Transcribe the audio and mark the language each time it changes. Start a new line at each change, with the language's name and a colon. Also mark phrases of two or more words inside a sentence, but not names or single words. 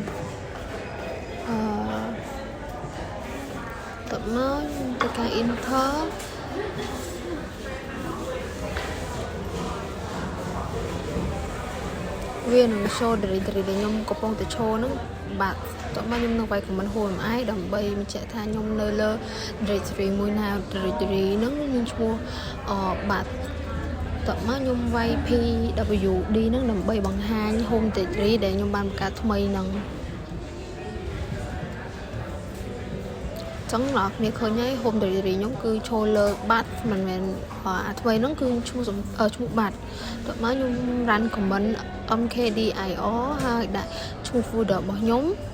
Khmer: បន្ទាប់មកខ្ញុំធ្វើការ enterវានឹង
English: show directory
Khmer: ដែលខ្ញុំកំពុងតែឈរហ្នឹងបាទតោះមកខ្ញុំនឹងវាយ
English: command who am I
Khmer: ដើម្បីបញ្ជាក់ថាខ្ញុំនៅលើ directory មួយណា directory ហ្នឹងមានឈ្មោះបាទតោះមកខ្ញុំវាយ PWD ហ្នឹងដើម្បីបង្ហាញ
English: home directory
Khmer: ដែលខ្ញុំបានបង្កើតថ្មីហ្នឹង ចឹងអ្នកគ្នាឃើញហើយ
English: home directory
Khmer: ខ្ញុំគឺឈរលើបាត់មិនមែនអាថ្មីហ្នឹងគឺឈ្មោះបាត់តោះមកខ្ញុំ
English: run command mkdir
Khmer: ហើយដាក់ឈ្មោះ folder របស់ខ្ញុំ